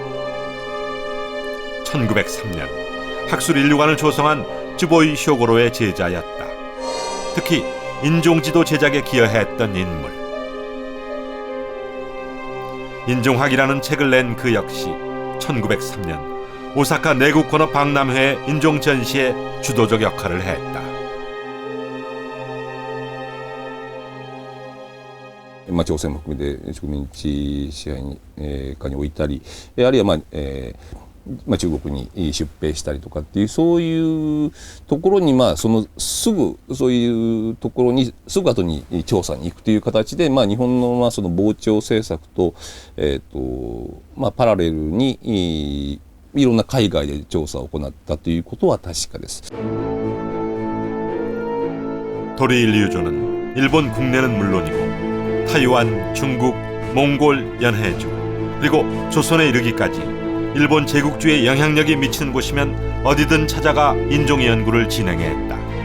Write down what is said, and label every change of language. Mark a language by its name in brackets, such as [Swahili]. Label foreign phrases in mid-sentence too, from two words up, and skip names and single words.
[Korean] 1903년 학술 인류관을 조성한 쯔보이 쇼고로의 제자였다. 특히 인종지도 제작에 기여했던 인물. 인종학이라는 책을 낸 그 역시 1903년 오사카 내국권업 박람회의 인종 전시에 주도적 역할을 했다. [Japanese] 朝鮮も含めて植民地支配下に置いたり、あるいは中国に出兵したりとかっていうそういうところにそのすぐそういうところにすぐ後に調査に行くという形で日本のその防潮政策とパラレルにいろんな海外で調査を行ったということは確かです. [Korean] 도리 류조는 일본 국내는 물론이고 타이완, 중국, 몽골, 연해주 그리고 조선에 이르기까지 일본 제국주의 영향력이 미치는 곳이면 어디든 찾아가 인종 연구를 진행했다.